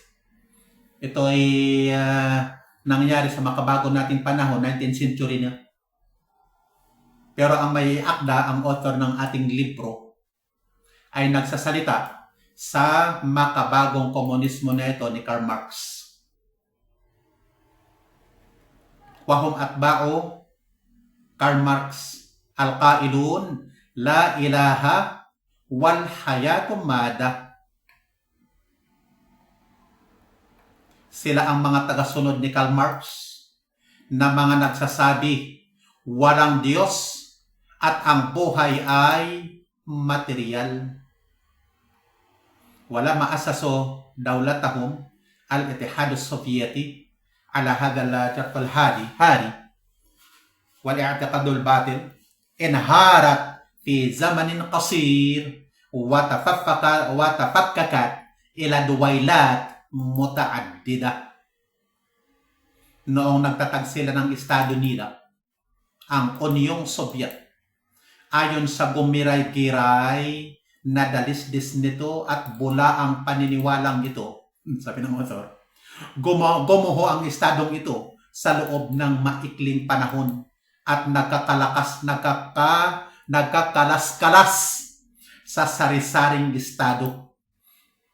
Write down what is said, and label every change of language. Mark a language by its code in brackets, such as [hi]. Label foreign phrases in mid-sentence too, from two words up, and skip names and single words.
[tl] Ito ay nangyari sa makabago nating panahon, 19th century na. Pero ang may akda, ang author ng ating libro, ay nagsasalita sa makabagong komunismo na ito ni Karl Marx. [ar] وهم أتباع كارل ماركس القائلون لا إله والحياة مادة. [tl] Sila ang mga tagasunod ni Karl Marx na mga nagsasabi walang Diyos at ang buhay ay material. [ar] ولما أسسوا دولتهم الاتحاد السوفيتي على هذا الهار والاعتقاد الباطل انهارت في زمن قصير وتفككت إلى دويلات متعددة. [tl] Noong nagtatag sila ng estado nila, ang Unyong Sobyet, ayon sa gumiray-giray na dalisdis nito at bula ang paniniwalang ito, sabi ng author, gumuho ang estadong ito sa loob ng maikling panahon at nagkakalas-kalas sa sari-saring estado.